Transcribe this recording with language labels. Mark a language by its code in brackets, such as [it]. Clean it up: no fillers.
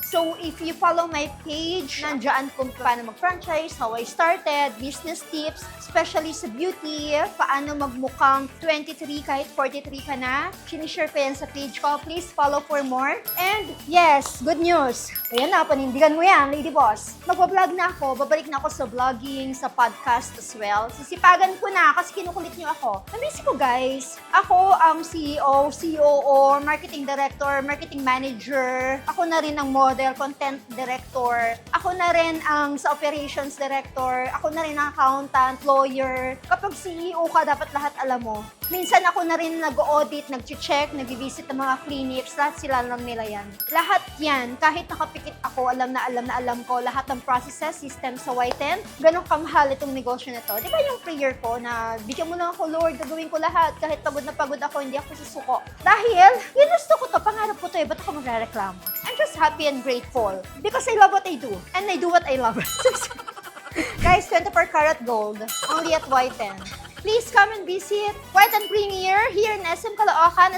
[en] So if you follow my page, [tl] nandiyan kung paano mag-franchise, [en] how I started, [tl] business tips, especially sa beauty, paano magmukhang 23 kahit 43 ka na. Sinishare ko yan sa page ko. [en] Please follow for more. And yes, good news. [tl] Ayan na, panindigan mo yan, Lady Boss. Magbablog na ako, babalik na ako sa vlogging, sa podcast as well. Sisipagan ko na kasi kinukulit niyo ako. Namiss ko guys. Ako ang CEO, COO, marketing director, marketing manager. Ako na rin ang model, content director. Ako na rin ang sa operations director. Ako na rin ang accountant, lawyer. Kapag CEO ka, dapat lahat alam mo. Minsan ako na rin nag-audit, nag-check, nag-visit ng mga clinics. Lahat sila alam nila yan. Lahat yan, kahit nakapikit ako, alam ko lahat ng processes, system sa Whiten. Ganong kamahal itong negosyo na to. Di ba yung prayer ko na bigyan mo lang ako, Lord, gagawin ko lahat. Kahit pagod na pagod ako, hindi ako susuko. Dahil, ginusto ko to, pangarap ko to, ba't ako magrereklamo? [en] I'm just happy and grateful because I love what I do. And I do what I love. Guys, 24 karat gold, only at Whiten. Please come and visit Whiten Premier here in SM Caloocan.